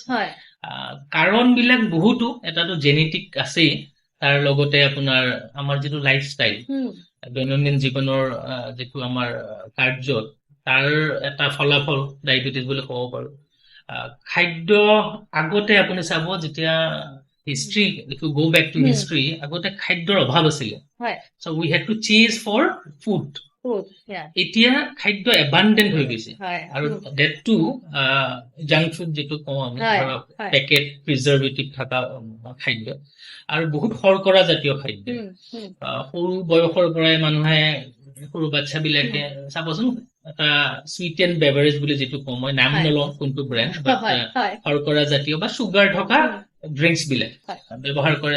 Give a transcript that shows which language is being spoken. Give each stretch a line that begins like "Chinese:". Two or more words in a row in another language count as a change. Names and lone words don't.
Assamese: কাৰণবিলাক বহুতো, এটাতো জেনেটিক আছেই, তাৰ লগতে আপোনাৰ আমাৰ যিটো লাইফষ্টাইল, দৈনন্দিন জীৱনৰ যিটো আমাৰ কাৰ্যত, তাৰ এটা ফলাফল ডায়েবেটিছ বুলি ক'ব পাৰো। খাদ্য, আগতে আপুনি চাব যেতিয়া হিষ্ট্ৰী,
English: if you go back to history,
Assamese: আগতে খাদ্যৰ অভাৱ আছিলে,
English: so we had to chase for food.
Assamese: এতিয়া খাদ্য এবান্ডেন্ট হৈ গৈছে, আৰু
English: that too junk food
Assamese: যিটো কওঁ আমি, পেকেট প্ৰিজাৰ্ভেটিভ থকা খাদ্য, আৰু বহুত শৰ্কৰা জাতীয় খাদ্য। সৰু বয়সৰ পৰাই মানুহে, সৰু বাচ্ছাবিলাকে চাবচোন, এটা
English: sweet and beverage
Assamese: বুলি যিটো কওঁ, মই নাম নলওঁ কোনটো ব্ৰেণ্ড, শৰ্কৰা জাতীয় বা চুগাৰ থকা ড্ৰিংকছ বিলাক ব্যৱহাৰ কৰে।